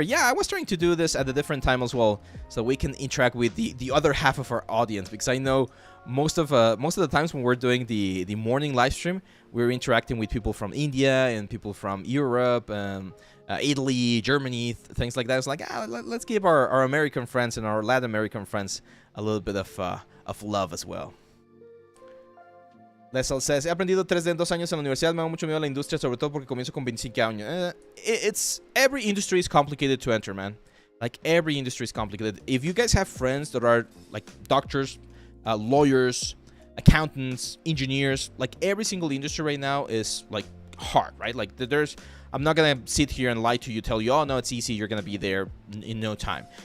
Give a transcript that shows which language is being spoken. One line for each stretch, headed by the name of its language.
English: Yeah, I was trying to do this at a different time as well, so we can interact with the other half of our audience, because I know most of the times when we're doing the morning live stream, we're interacting with people from India and people from Europe, Italy, Germany, things like that. It's like, let's give our American friends and our Latin American friends a little bit of love as well.
Spanish: Leslie says, he aprendido 3D en 2 años en la universidad, me da mucho miedo a la industria, sobre todo porque comienzo con 25 años.
English: Every industry is complicated to enter, man. Like, every industry is complicated. If you guys have friends that are, like, doctors, lawyers, accountants, engineers, like, every single industry right now is, like, hard, right? Like, I'm not gonna sit here and lie to you, tell you, oh, no, it's easy, you're gonna be there in no time.